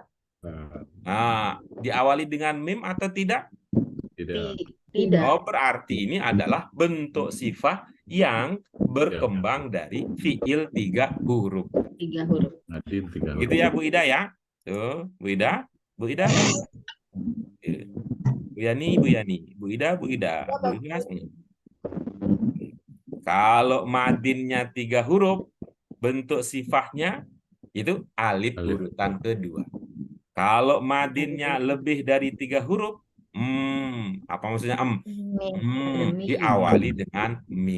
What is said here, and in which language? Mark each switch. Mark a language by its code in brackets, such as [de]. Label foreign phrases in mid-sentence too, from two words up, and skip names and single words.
[id] Nah, diawali dengan mim atau tidak? Tidak. Tidak. Oh, berarti ini adalah bentuk sifat yang berkembang dari fiil 3 huruf. 3 huruf. Nanti 3 Gitu ya Bu Ida ya. Tuh, Bu Ida. Bu Ida. Bu Yani, Bu Yani. Bu Ida, Bu Ida. Bu Ida. Kalau madinnya 3 huruf, bentuk sifatnya itu alif urutan kedua. Kalau madinnya lebih dari 3 huruf, apa maksudnya diawali dengan mim.